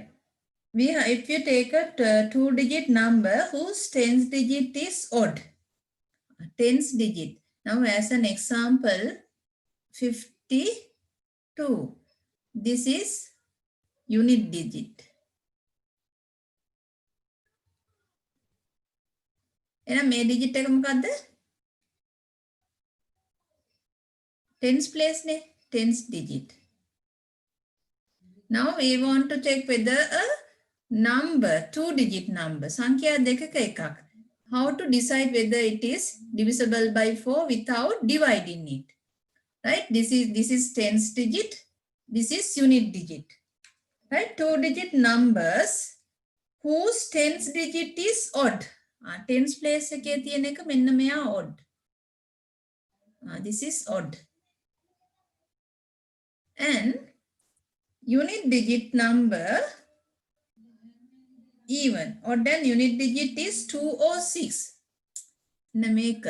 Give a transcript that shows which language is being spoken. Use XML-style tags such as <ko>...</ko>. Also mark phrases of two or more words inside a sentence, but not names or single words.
<en>If you take a 2-digit number whose 10th digit is odd. 10th digit. Now as an example, 52. This is unit digit.</en> <si>එහෙනම් මේ digit එක මොකද්ද?</si> <en>Tens place</en> <si>නේ.</si> <en>Tens digit. Now we want to check whether a number, 2-digit number,</en> <si>සංඛ්‍යා දෙකක එකක්.</si> <en>How to decide whether it is divisible by 4 without dividing it. Right? This is tens digit. This is unit digit. Right? 2-digit numbers whose tens digit is odd. Tens place</en> <si>එකේ තියෙන එක මෙන්න මෙයා</si> <en>odd. This is odd. And unit digit number even. Odd and unit digit is 2 or 6. Nameka.</en>